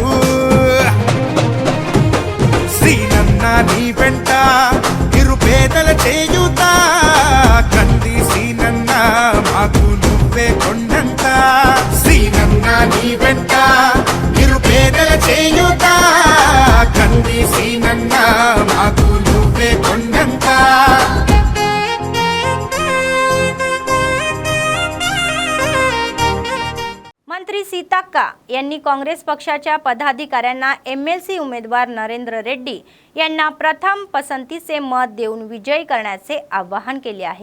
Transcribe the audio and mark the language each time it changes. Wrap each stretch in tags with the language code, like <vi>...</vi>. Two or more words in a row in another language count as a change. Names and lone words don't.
<te>సీనన్నా నీ వెంట నిరుపేదల చేయుతా కంది సీనన్నా మాకు నువ్వే కొండంత సీనన్నా నీ వెంట నిరుపేదల చేయుతా కంది సీనన్నా మాకు నువ్వే కొండంత</te> <mr>मंत्री सीताक्का यांनी काँग्रेस पक्षाच्या पदाधिकाऱ्यांना MLC उमेदवार नरेंद्र रेड्डी यांना प्रथम पसंतीचे मत देऊन विजयी करण्याचे आवाहन केले आहे।</mr>